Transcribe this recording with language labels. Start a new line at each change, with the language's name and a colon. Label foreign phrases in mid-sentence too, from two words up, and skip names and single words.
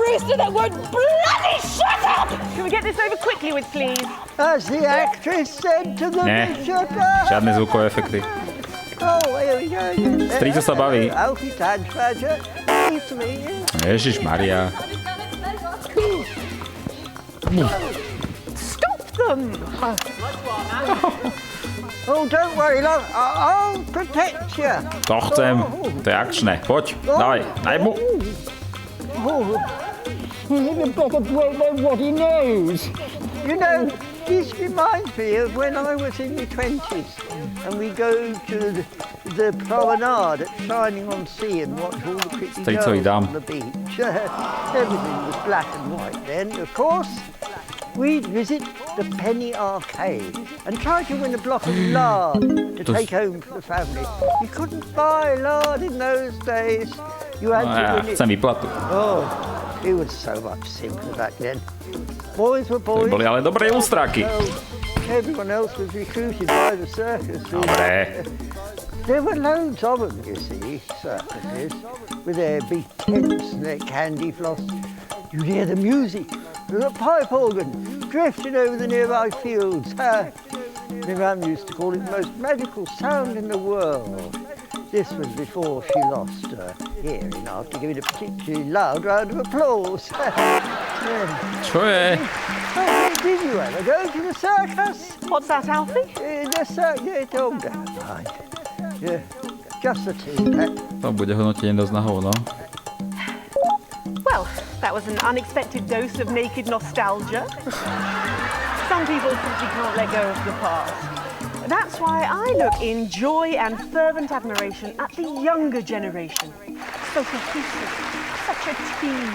English: after that word bloody shut up! Can we get this over quickly with, please? As the actress said to the bishop.
Slovak: Žiadne zvukové efekty.
English: Oh, here we go again.
Slovak: Strýco sa baví.
English: Alfie Tadge Badger. Nice to meet you.
Slovak: Ježišmaria.
English: Stop them! Oh, don't worry, love. I'll protect you.
Slovak: To chcem. To je akčné. Poď, dávaj. Daj mu.
English: You better break what he knows. You know, this reminds me of when I was in my 20s and we go to the promenade at Shining on Sea and watch all the pretty girls on the beach. Everything was black and white then, of course. We'd visit the Penny Arcade and try to win a block of lard to take home for the family. You couldn't buy lard in those days. You had to win it.
Slovak: Chcem výplatu.
English: Oh, it was so much simpler back then. Boys were boys.
Slovak: Boli ale dobré ústraky.
English: Everyone else was recruited by the circus.
Slovak: Dobre.
English: There were loads of them, you see, circuses, with their big tents and their candy floss. You'd hear the music, the pipe organ, drifting over the nearby fields. My mum used to call it the most magical sound in the world. This was before she lost her hearing after giving a particularly loud round of applause.
Slovak: Čo je?
English: Did you ever go to the circus? What's that, Alfie? The circus, yeah, don't mind. Yeah, just the tea, Pet.
Slovak: To bude hodnotenie dosť na hovno.
English: Well, that was an unexpected dose of naked nostalgia. Some people simply can't let go of the past. That's why I look in joy and fervent admiration at the younger generation. So cohesive, such a team.